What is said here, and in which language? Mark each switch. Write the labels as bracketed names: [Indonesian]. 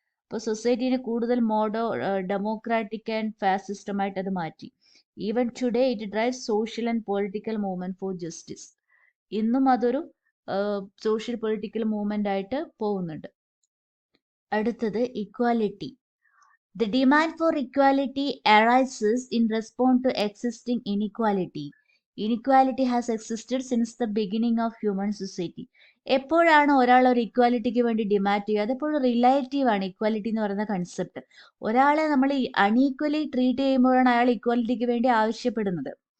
[Malayalam] അപ്പോൾ സൊസൈറ്റീനെ കൂടുതൽ democratic and ഫാസിസ്റ്റമായിട്ട് അത് മാറ്റി. [English] Even today it drive social and political movement for justice. [Malayalam] ഇന്നും അതൊരു സോഷ്യൽ പൊളിറ്റിക്കൽ മൂവ്മെന്റ് ആയിട്ട് പോകുന്നുണ്ട്. അടുത്തത് equality. [English] The demand for equality arises in response to existing inequality. Inequality has existed since the beginning of human society. [Malayalam] എപ്പോഴാണ് ഒരാൾ ഒരു ഇക്വാലിറ്റിക്ക് വേണ്ടി demand ചെയ്യുക, അതെപ്പോഴും റിലേറ്റീവ് ആണ് ഇക്വാലിറ്റി എന്ന് പറയുന്ന കൺസെപ്റ്റ്. ഒരാളെ നമ്മൾ അൺഈക്വലി ട്രീറ്റ് ചെയ്യുമ്പോഴാണ് അയാൾ ഇക്വാലിറ്റിക്ക് വേണ്ടി ആവശ്യപ്പെടുന്നത്.